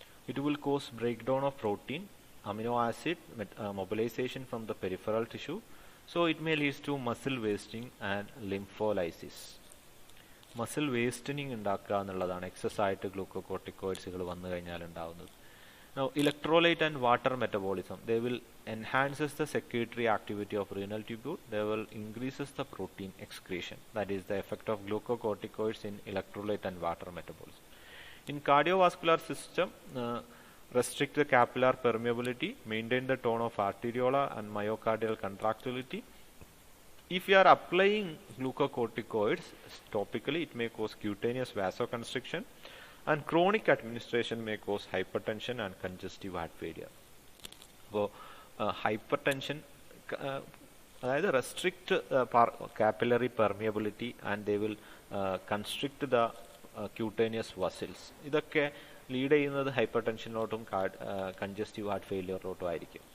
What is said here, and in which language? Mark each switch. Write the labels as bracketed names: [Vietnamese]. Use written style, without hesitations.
[English] It will cause breakdown of protein, amino acid, mobilization from the peripheral tissue. So it may lead to muscle wasting and lympholysis. [Malayalam] Muscle wasting ഉണ്ടാക്കുക എന്നുള്ളതാണ് excess ആയിട്ട് ഗ്ലൂക്കോകോർട്ടിക്കോയിഡ്സുകൾ വന്നു കഴിഞ്ഞാൽ ഉണ്ടാവുന്നത്. [English] Now electrolyte and water metabolism. They will enhances the secretory activity of renal tubule. They will increases the protein excretion. That is the effect of glucocorticoids in electrolyte and water metabolism. In cardiovascular system, restrict the capillary permeability, maintain the tone of arteriola and myocardial contractility. If you are applying glucocorticoids topically, it may cause cutaneous vasoconstriction, and chronic administration may cause hypertension and congestive heart failure. So, hypertension, [Malayalam] അതായത് [English] restrict capillary permeability, and they will constrict the cutaneous vessels. [Malayalam] ഇതൊക്കെ lead ചെയ്യുന്നത് hyper ടെൻഷനിലോട്ടും congestive heart ഫെയിലിയറിലോട്ടും ആയിരിക്കും.